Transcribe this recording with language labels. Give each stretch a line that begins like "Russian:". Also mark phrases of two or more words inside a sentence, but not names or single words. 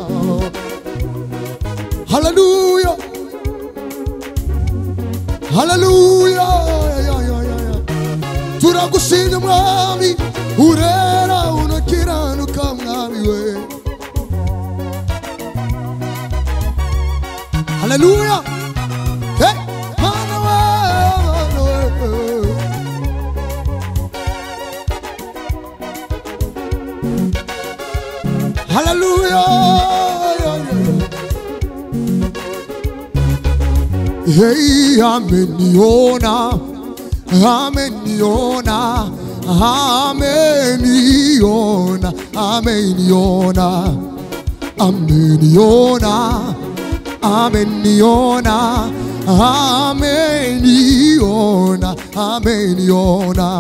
Kinyarwanda: Hallelujah, hallelujah. Turagushimye mwami, urera unakiranuka mwami we. Hallelujah. Hey, mana we. Hallelujah.
Swahili: Hey, ameniona ameniona, ameniona, ameniona, ameniona, ameniona, ameniona, ameniona.